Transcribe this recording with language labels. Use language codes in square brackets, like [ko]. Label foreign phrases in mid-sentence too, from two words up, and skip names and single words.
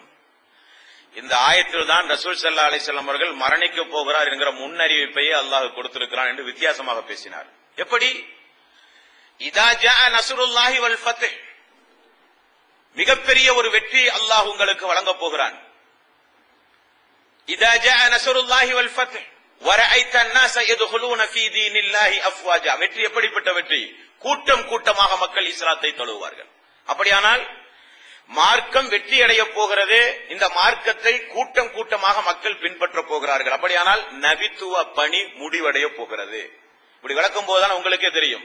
[ta] இந்த ஆயத்தில் தான் ரசூல் [ar] صلى الله عليه وسلم [ta] அவர்கள் மரணிக்க போகிறார் என்கிற முன்னறிவிப்பையே அல்லாஹ் கொடுத்திருக்கிறான் என்று வித்தியாசமாக பேசினார். எப்படி? [ar] إذا جاء نصر الله والفتح, [ta] மிகப்பெரிய ஒரு வெற்றி அல்லாஹ் உங்களுக்கு வழங்கப் போகிறான். [ar] إذا جاء نصر الله والفتح ورأيت الناس يدخلون في دين الله افواجا. [ta] வெற்றி எப்படிப்பட்ட வெற்றி? கூட்டம் கூட்டமாக மக்கள் இஸ்லாத்தை தழுவுவார்கள். அப்படியானால் மார்க்கம் வெற்றி அடைய போகிறது. இந்த மார்க்கத்தை கூட்டம் கூட்டமாக மக்கள் பின்பற்ற போகிறார்கள். அப்படியானால் நபித்துவ பணி முடிவடைய போகிறது. இப்படி விளக்கும் போதுதான் உங்களுக்கே தெரியும்.